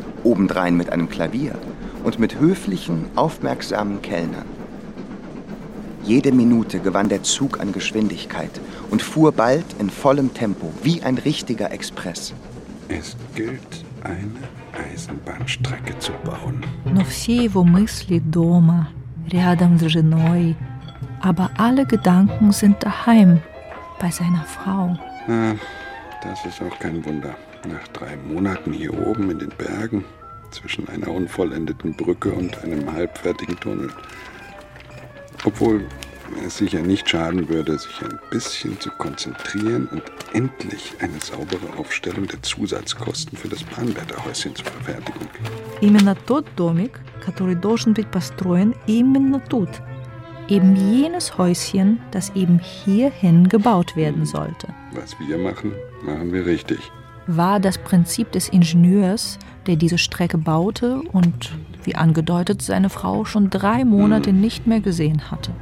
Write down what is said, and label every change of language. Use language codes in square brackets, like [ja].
[de] Obendrein mit einem Klavier und mit höflichen, aufmerksamen Kellnern. Jede Minute gewann der Zug an Geschwindigkeit und fuhr bald in vollem Tempo, wie ein richtiger Express. Es gilt, eine Eisenbahnstrecke zu bauen. [ru] Но все его мысли дома, рядом с женой. [de] Aber alle Gedanken sind daheim, bei seiner Frau. Ach, das ist auch kein Wunder. Nach 3 Monaten hier oben in den Bergen, zwischen einer unvollendeten Brücke und einem halbfertigen Tunnel. Obwohl es sicher nicht schaden würde, sich ein bisschen zu konzentrieren und endlich eine saubere Aufstellung der Zusatzkosten für das Bahnwärterhäuschen zu verfertigen. [ru] Именно тот домик, который должен быть построен именно тут. [de] Eben jenes Häuschen, das eben hierhin gebaut werden sollte. Was wir machen, machen wir richtig. War das Prinzip des Ingenieurs, der diese Strecke baute und, wie angedeutet, seine Frau schon 3 Monate nicht mehr gesehen hatte.